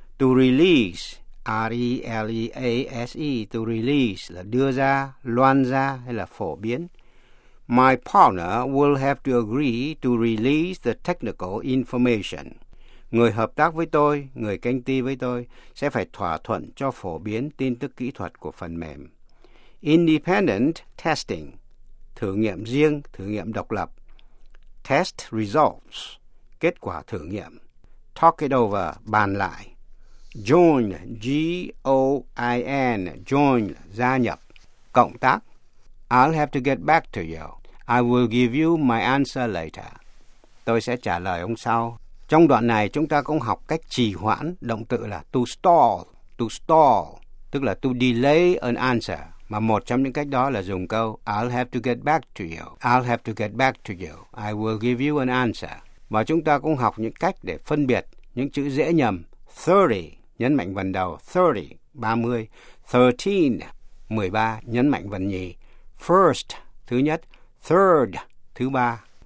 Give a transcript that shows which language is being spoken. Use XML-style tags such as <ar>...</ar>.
<en>To release, R-E-L-E-A-S-E. To release</en> <vi>là đưa ra, loan ra hay là phổ biến.</vi> <en>My partner will have to agree to release the technical information.</en> <vi>Người hợp tác với tôi, người canh ti với tôi, sẽ phải thỏa thuận cho phổ biến tin tức kỹ thuật của phần mềm.</vi> <en>Independent testing,</en> <vi>thử nghiệm riêng, thử nghiệm độc lập.</vi> <en>Test results,</en> <vi>kết quả thử nghiệm.</vi> <en>Talk it over,</en> <vi>bàn lại. Join, G-O-I-N, join, gia nhập, cộng tác.</vi> <en>I'll have to get back to you. I will give you my answer later.</en> <vi>Tôi sẽ trả lời ông sau. Trong đoạn này chúng ta cũng học cách trì hoãn, động từ là</vi> <en>to stall,</en> <vi>tức là</vi> <en>to delay an answer.</en> <vi>Mà một trong những cách đó là dùng câu</vi> <en>I'll have to get back to you, I'll have to get back to you, I will give you an answer.</en> <vi>Và chúng ta cũng học những cách để phân biệt những chữ dễ nhầm, 30, nhấn mạnh vần đầu, 30, 30, 13, 13, nhấn mạnh vần nhì, first, thứ nhất, third, thứ ba.</vi>